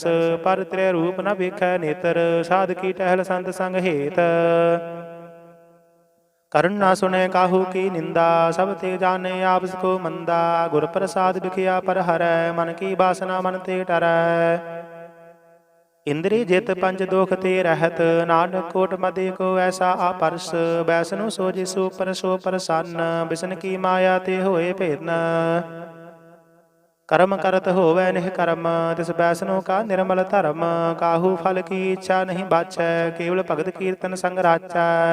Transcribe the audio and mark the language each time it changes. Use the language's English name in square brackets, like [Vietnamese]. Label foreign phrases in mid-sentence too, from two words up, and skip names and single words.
[Punjabi] ਪਰ ਤ੍ਰੈ ਰੂਪ ਨ ਵੇਖੈ ਨੇਤਰ, ਸਾਧ ਕੀ ਟਹਿਲ ਸੰਤ ਸੰਗ ਹੇਤ। ਕਰਨ ਨਾ ਸੁਣੈ ਕਾਹੂ ਕੀ ਨਿੰਦਾ, ਸਭ ਤੇ ਜਾਣੈ ਆਪਸ ਕੋ ਮੰਦਾ। ਗੁਰ ਪ੍ਰਸਾਦ ਬਿਖਿਆ ਪਰ ਹਰੈ, ਮਨ ਕੀ ਬਾਸਨਾ ਮਨ ਤੇ ਟਰੈ। ਇੰਦ੍ਰੀ ਜਿਤ ਪੰਚ ਦੋਖ ਤੇ ਰਹਤ, ਨਾਨਕ ਕੋਟ ਮਧੇ ਕੋ ਐਸਾ ਅਪਰਸ। ਬੈਸਨੁ ਸੋ ਜਿਸੁ ਪਰ ਸੋ ਪ੍ਰਸੰਨ, ਬਿਸਨ ਕੀ ਮਾਇਆ ਤੇ ਹੋਏ ਭੇਦਨ। ਕਰਮ ਕਰਤ ਹੋਵੈ ਨਿਹ ਕਰਮ, ਤਿਸ ਬੈਸਨੁ ਕਾ ਨਿਰਮਲ ਧਰਮ। ਕਾਹੂ ਫਲ ਕੀ ਇੱਛਾ ਨਹੀਂ ਬਾਛੈ, ਕੇਵਲ ਭਗਤ ਕੀਰਤਨ ਸੰਗ ਰਾਚੈ।